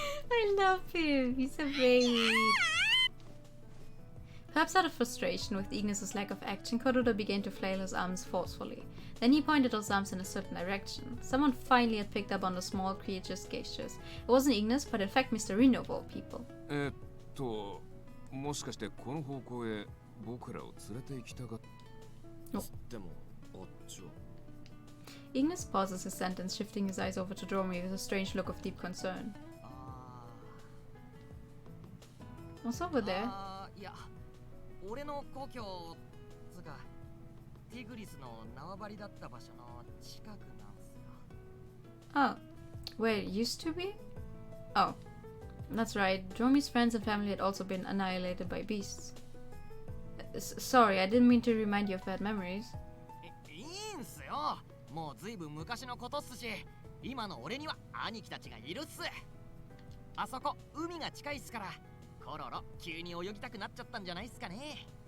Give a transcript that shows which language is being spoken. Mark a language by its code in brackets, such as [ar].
[en] I love him. He's a baby. Perhaps out of frustration with Ignis' lack of action, Kororo began to flail his arms forcefully. Then he pointed his arms in a certain direction. Someone finally had picked up on the small creature's gestures. It wasn't Ignis, but in fact Mr. Reno of all people. [ja] もしかしてこの方向へ僕らを連れて行きたがっでもあっちは [en] Ignis pauses his sentence, shifting his eyes over to Dromi with a strange look of deep concern. What's over there? [ja] いや、俺の故郷つかティグリスの縄張りだった場所の近くなんすよ。 [en] Oh, where it used to be? Oh, that's right. Dromi's friends and family had also been annihilated by beasts. Sorry, I didn't mean to remind you of bad memories. [ja] いいんすよ。もうずいぶん昔のことっすし、今の俺には兄貴たちがいるっす。あそこ海が近いっすから、コロロ急に泳ぎたくなっちゃったんじゃないっすかね。